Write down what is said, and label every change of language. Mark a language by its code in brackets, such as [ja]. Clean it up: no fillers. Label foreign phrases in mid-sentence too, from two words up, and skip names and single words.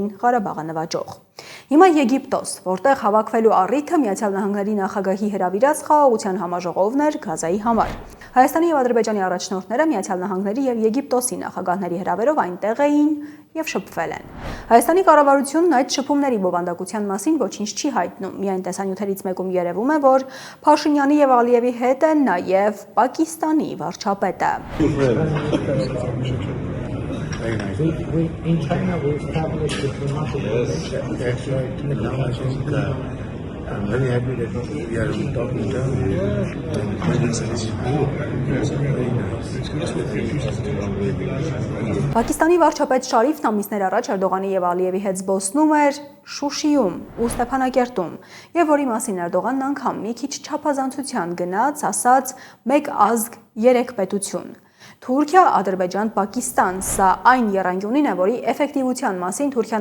[hy] Ղարաբաղը նվաճող։ Հիմա Եգիպտոս, որտեղ հավաքվելու առիթը Միացյալ Նահանգների նախագահի հրավիրած խաղաղության համաժողովն էր Գազայի համար։ Հայաստանի եւ Ադրբեջանի առաջնորդները Միացյալ Նահանգների եւ Եգիպտոսի նախագահների հրավերով այնտեղ էին եւ շփվել են։ Հայաստանի կառավարությունն այդ շփումների բովանդակության մասին ոչինչ չի հայտնում։ Միայն տեսանյութերից մեկում երևում է, որ Փաշինյանի եւ Ալիևի հետ է նաեւ Պակիստանի վարչապետը։ [en] In China we established diplomatic relations. That's right. Now I think I'm very happy that we are talking terms. [hy] Պակիստանի վարչապետ Շարիֆն ամիսներ առաջ Էրդողանի եւ Ալիևի հետ զբոսնում էր Շուշիում ու Ստեփանակերտում, եւ որի մասին Էրդողանն անգամ մի քիչ չափազանցության գնաց, ասաց՝ մեկ ազգ, երեք պետություն։ Թուրքիա, Ադրբեջան, Պակիստան, սա այն եռանկյունին է, որի էֆեկտիվության մասին Թուրքիան